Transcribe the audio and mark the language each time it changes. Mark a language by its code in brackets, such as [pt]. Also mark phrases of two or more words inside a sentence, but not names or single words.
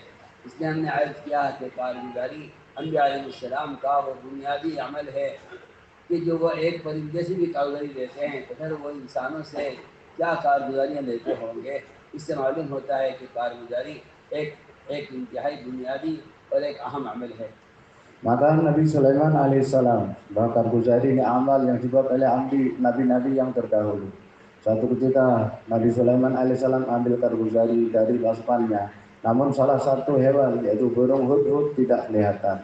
[ur] اس لیے ہم نے عرض کیا کہ کارگزاری انبیاء علیہ السلام کا وہ بنیادی عمل ہے کہ جو وہ ایک پرندے سے بھی کارگزاری لیتے ہیں تو پھر وہ انسانوں سے کیا کارگزاریاں لیتے ہوں گے. اس سے معلوم ہوتا ہے کہ کارگزاری ایک ایک انتہائی بنیادی اور ایک اہم عمل ہے. [id] Maka Nabi Sulaiman alaihissalam, bahwa karguzari ini amal yang dibuat oleh nabi-nabi yang terdahulu. Suatu ketika Nabi Sulaiman alaihissalam ambil karguzari dari pasukannya, namun salah satu hewan yaitu burung hudhud tidak kelihatan.